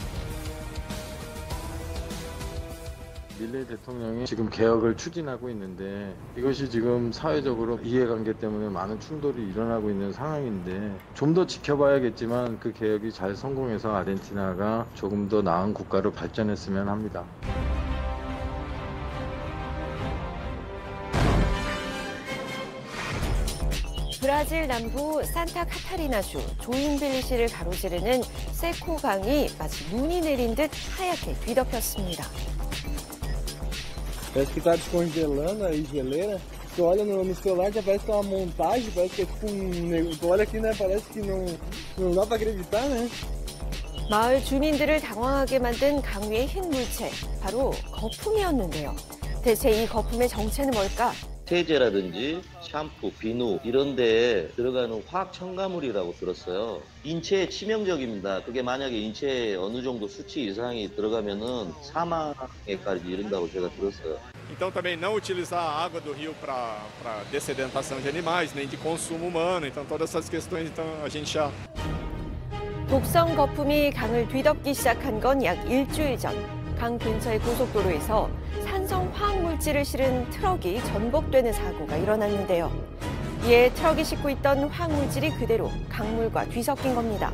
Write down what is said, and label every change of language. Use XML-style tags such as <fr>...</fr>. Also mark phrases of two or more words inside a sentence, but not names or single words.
<ko>밀레이 대통령이 지금 개혁을 추진하고 있는데 이것이 지금 사회적으로 이해관계 때문에 많은 충돌이 일어나고 있는 상황인데 좀 더 지켜봐야겠지만 그 개혁이 잘 성공해서 아르헨티나가 조금 더 나은 국가로 발전했으면 합니다. 브라질 남부 산타 카타리나주 조인빌리시를 가로지르는 세코 강이 마치 눈이 내린 듯 하얗게 뒤덮였습니다.</ko> <pt>Parece que tá descongelando aí, geleira. Você olha no celular, já parece que é uma montagem, parece que é tipo tu olha aqui, né? Parece que não dá pra acreditar, né?</pt> <ko>마을 주민들을 당황하게 만든 강위의 흰 물체, 바로 거품이었는데요. 대체 이 거품의 정체는 뭘까? 세제라든지 샴푸, 비누 이런 데에 들어가는 화학 첨가물이라고 들었어요. 인체에 치명적입니다. 그게 만약에 인체에 어느 정도 수치 이상이 들어가면은 사망에까지 이른다고 제가 들었어요.</ko> <pt>Então também não utilizar a água do rio para dessedentação de animais, nem de consumo humano. Então todas essas questões então a gente já</pt> <ko>독성 거품이 강을 뒤덮기 시작한 건 약 일주일 전. 강 근처의 고속도로에서 산성 화학물질을 실은 트럭이 전복되는 사고가 일어났는데요. 이에 트럭이 싣고 있던 화학물질이 그대로 강물과 뒤섞인 겁니다.</ko>